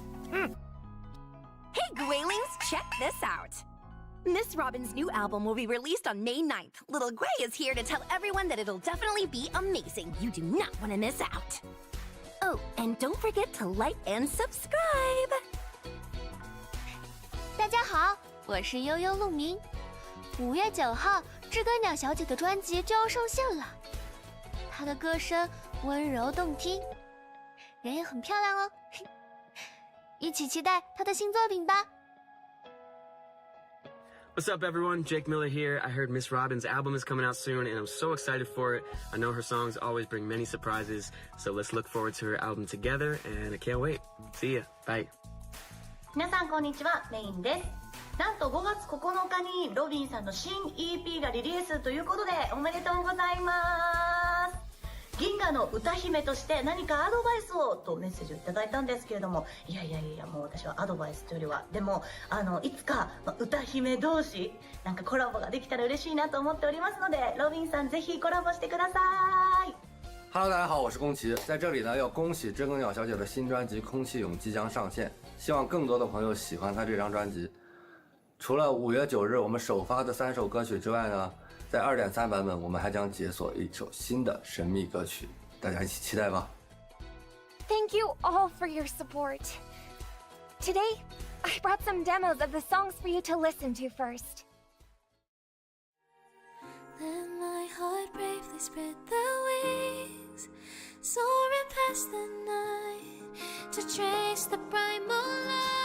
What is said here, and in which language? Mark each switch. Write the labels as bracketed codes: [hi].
[en] Hey, Gwaylings, check this out! Miss Robin's new album will be released on May 9th. Little Gray is here to tell everyone that it'll definitely be amazing. You do not want to miss out. Oh, and don't forget to like and subscribe! [zh] 大家好，我是悠悠鹿鸣。 5月9号，知更鸟小姐的专辑就要上线了。她的歌声温柔动听，人也很漂亮哦。一起期待她的新作品吧。 [en] What's up, everyone? Jake Miller here. I heard Miss Robin's album is coming out soon, and I'm so excited for it. I know her songs always bring many surprises, so let's look forward to her album together, and I can't wait. See ya. Bye. [ja] 皆さんこんにちは、メインです。なんと5月9日にロビンさんの新 EP がリリースということでおめでとうございます。銀河の歌姫として何かアドバイスをとメッセージをいただいたんですけれども、いやもう私はアドバイスというよりはでもいつか歌姫同士なんかコラボができたら嬉しいなと思っておりますので、ロビンさんぜひコラボしてください。 [zh] Hello， 大家好，我是宫崎，在这里呢要恭喜知更鸟小姐的新专辑《空气涌》即将上线，希望更多的朋友喜欢她这张专辑。除了5月9日我们首发的3首歌曲之外呢，在2.3版本我们还将解锁一首新的神秘歌曲，大家一起期待吧。 [en] Thank you all for your support. Today, I brought some demos of the songs for you to listen to first. Let my heart bravely spread their wings, soaring past the night to trace the bright moonlight.